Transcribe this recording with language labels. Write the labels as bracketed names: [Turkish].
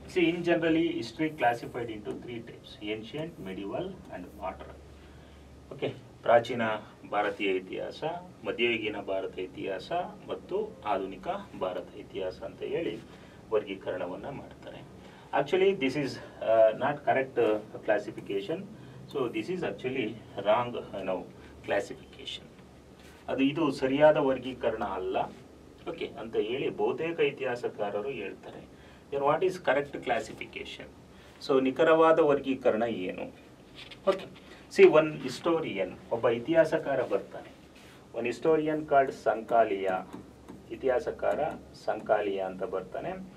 [English] In generally history classified into 3 types: ancient, medieval and modern. [Kannada] Okay, ಪ್ರಾಚೀನ ಭಾರತೀಯ ಇತಿಹಾಸ, ಮಧ್ಯಯುಗೀನ ಭಾರತ ಇತಿಹಾಸ ಮತ್ತು ಆಧುನಿಕ ಭಾರತ ಇತಿಹಾಸ ಅಂತ ಹೇಳಿ ವರ್ಗೀಕರಣವನ್ನು ಮಾಡ್ತಾರೆ. [English] Actually, this is not correct classification. So this is actually wrong classification. [Kannada] ಇದು ಸರಿಯಾದ ವರ್ಗೀಕರಣ ಅಲ್ಲ, ಓಕೆ ಅಂತ ಹೇಳಿ ಬಹುತೇಕ ಇತಿಹಾಸಕಾರರು ಹೇಳ್ತಾರೆ. [English] Then what is correct classification? So [Kannada] ನಿಖರವಾದ ವರ್ಗೀಕರಣ ಏನು? ಓಕೆ, [English] one historian, [Kannada] ಒಬ್ಬ ಇತಿಹಾಸಕಾರ ಬರ್ತಾನೆ. [English] one historian called [Kannada] ಸಂಕಾಲಿಯ, ಇತಿಹಾಸಕಾರ ಸಂಕಾಲಿಯ ಅಂತ ಬರ್ತಾನೆ.